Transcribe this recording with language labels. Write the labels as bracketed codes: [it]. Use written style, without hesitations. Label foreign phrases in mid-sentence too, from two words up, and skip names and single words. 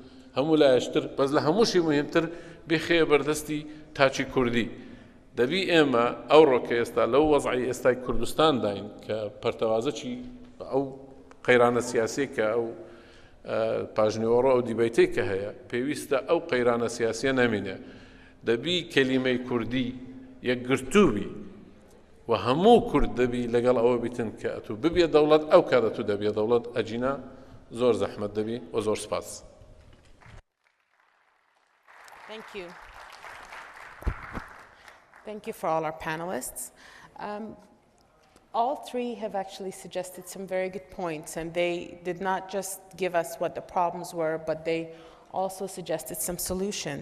[ckb] هەموو لایەشتر بەس لە هەمووشی مهمتر بیخێ بەردەستی تاچی کوردی دەبی ئێمە ئەو ڕۆکە ئێستا لەو وەزعی ئێستای کوردستان داین کە پەرتەوازەکی ئەو قەیرانە سیاسی کە ئەو پاژنیوەڕۆ ئەو دیبەیتەی کە هەیە پێویستە ئەو قەیرانە سیاسیە نەمینێ دەبی کەلیمەی کوردی یەکگرتووبی و هەموو کورد دەبی لەگەڵ ئەوە بیتن کە ئەتو ببێ دەوڵەت ئەو کاتە تو دەبێ دەوڵەت ئەجینا زۆر زەحمەت دەبی و زۆر سپاس. [en] Thank you. Thank you for all our panelists. All three have actually suggested some very good points, and they did not just give us what the problems were, but they also suggested some solutions.